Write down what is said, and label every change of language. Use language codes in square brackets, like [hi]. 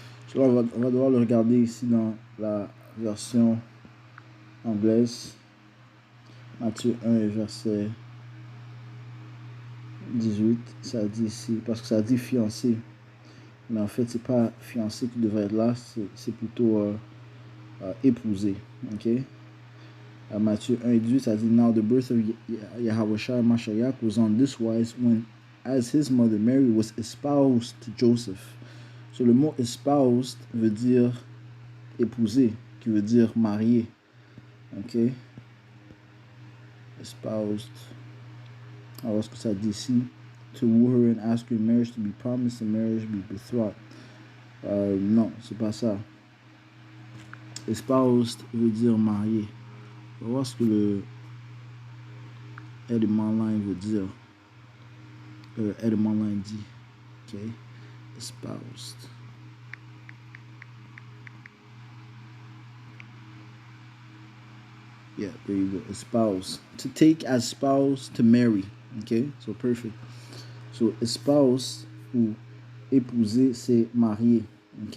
[fr] So, on va devoir le regarder ici dans la version anglaise. Matthieu 1 et verset 18, ça dit ici, parce que ça dit fiancé. Mais en fait, c'est pas fiancé qui devrait être là, c'est plutôt épousé. Ok? Matthieu 1 et 18, ça dit: [en] Now the birth of Yahushua Mashiach was on this wise when, as his mother Mary was espoused to Joseph. [fr] So, le mot espoused veut dire épousé, qui veut dire marié. Ok? [en] Espoused. [fr] Alors, ce que ça dit ici: [en] To woo her and ask her in marriage, to be promised in marriage, be betrothed. [fr] Non, c'est pas ça. Espoused veut dire marié. On va voir ce que le élément line veut dire. Élément line dit. Ok. Espoused. [en] Yeah, there you go. Espouse. To take as spouse, to marry. Okay, so perfect. [fr] So, espouse ou épouser, c'est marier. Ok.